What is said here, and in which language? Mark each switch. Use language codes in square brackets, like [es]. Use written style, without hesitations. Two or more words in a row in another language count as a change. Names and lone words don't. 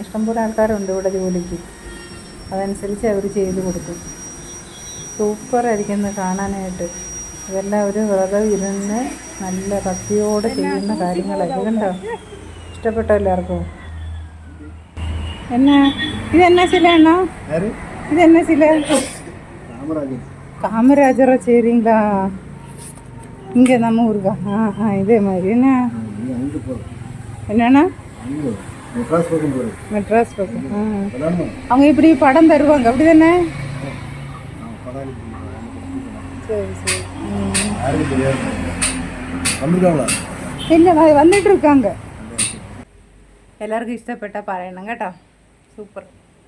[ml] ഇഷ്ടംപോലെ ആൾക്കാരുണ്ട് ഇവിടെ ജോലിക്ക്. അതനുസരിച്ച് അവർ ചെയ്ത് കൊടുക്കും. സൂപ്പറായിരിക്കും കാണാനായിട്ട്. ഇതെല്ലാം ഒരു വ്രതം ഇരുന്ന് നല്ല ഭക്തിയോടെ ചെയ്യുന്ന കാര്യങ്ങളൊക്കെ കണ്ടോ. ഇഷ്ടപ്പെട്ടോ എല്ലാവർക്കും? ഇതെന്നാ ശിലയാണോ? ഇതെന്നാ ശില? [ta] காமராஜரை செய்கிறீங்களா? இங்கே நம்ம ஊருக்கா? இதே மாதிரி என்ன என்னண்ணா? மெட்ராஸ் பக்கம். அவங்க இப்படி படம் தருவாங்க அப்படி தானே? சரி சரி. இல்லை, வந்துட்டு இருக்காங்க. எல்லாருக்கும் இஷ்டப்பட்டால் [ml] പറയണം കേട്ടോ. സൂപ്പർ.